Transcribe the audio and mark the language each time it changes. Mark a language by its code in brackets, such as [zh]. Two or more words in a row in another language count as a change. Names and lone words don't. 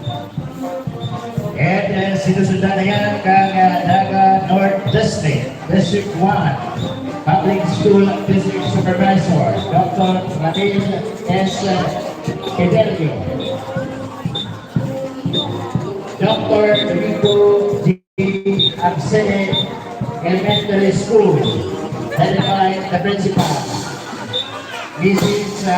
[bik] And sinusundan na yan kang Naga North District, District 1, [en] Public School District Supervisor, [bik] Dr. Martin S. Fidelio. Dr. Rico G. [en] Absene, Elementary School, headed by the principal, Mrs.